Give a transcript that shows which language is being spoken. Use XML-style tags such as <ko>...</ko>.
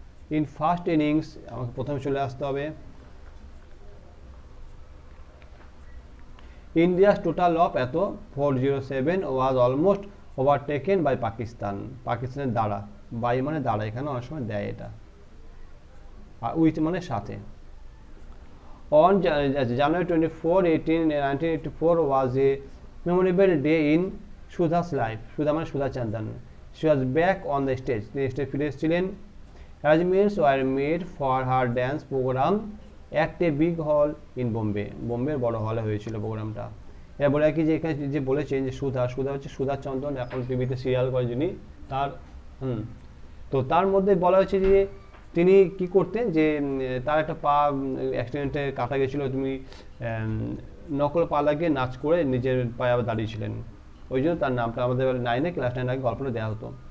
<en>In first innings,</en> <bn>আমাকে প্রথমে চলে আসতে হবে।</bn> <en>India's total of 407 was almost overtaken by Pakistan.</en> <bn>পাকিস্তানের দ্বারা, বাই মানে দ্বারা, এখানে অনেক সময় দেয় এটা, আর উইথ মানে সাথে।</bn> <en>On January 24, 1984 was a memorable day in Sudha's life.</en> <bn>Sudha মানে সুধা Chandan.</bn> <en>She was back on the stage.</en> <bn>তিনি স্টেজ ফিরে এসেছিলেন।</bn> <en>Arrangements were made for her dance program at a big hall in Bombay.</en> <bn>বোম্বের বড় হলে হয়েছিল প্রোগ্রামটা। এরা বলে কি যে এখানে যে বলেছেন যে সুধা হচ্ছে সুধা চন্দন, এখন টিভিতে সিরিয়াল করে যিনি, তার তো তার মধ্যে বলা হয়েছে যে তিনি কি করতেন, যে তার একটা পা অ্যাক্সিডেন্টে কাটা গেছিলো, তুমি নকল পা লাগিয়ে নাচ করে নিজের পায়ে আবার দাঁড়িয়েছিলেন, ওই জন্য তার নামটা আমাদের ক্লাস 9 আগে গল্পটা দেওয়া হতো।</bn>